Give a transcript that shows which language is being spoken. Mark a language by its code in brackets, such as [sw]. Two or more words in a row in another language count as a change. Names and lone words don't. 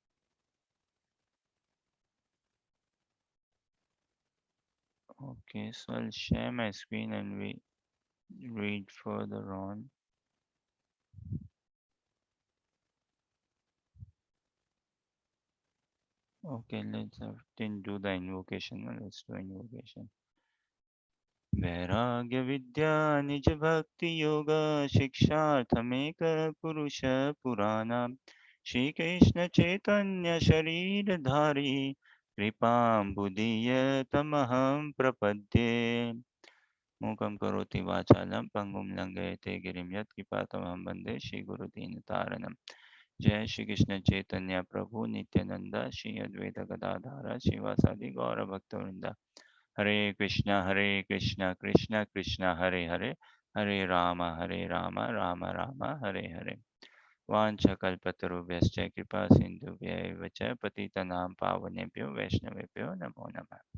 [en] Okay, so I'll share my screen and we read further on. Okay, didn't do the invocation. Let's do invocation. [sa] वैराग्य विद्या निज भक्ति योग शिक्षार्थमेक पुरुष पुराण श्री कृष्ण चैतन्य शरीर धारी कृपां बुदीय तमहं प्रपद्ये मूकं करोति वाचालं पंगुं लंघयते गिरिं यत्कृपातमहं वन्दे श्रीगुरुदीनतारणम् जय श्री कृष्ण चैतन्य प्रभु नित्यानंद श्री अद्वैत गदाधार श्रीवासादि गौर भक्तवृंद हरे कृष्णा कृष्ण कृष्ण हरे हरे हरे राम राम राम हरे हरे वाञ्छकल्पतरुभ्यश्च कृपा सिन्धुभ्यैव च पतितनां पावनेभ्यो वैष्णवेभ्यो नमो नमः.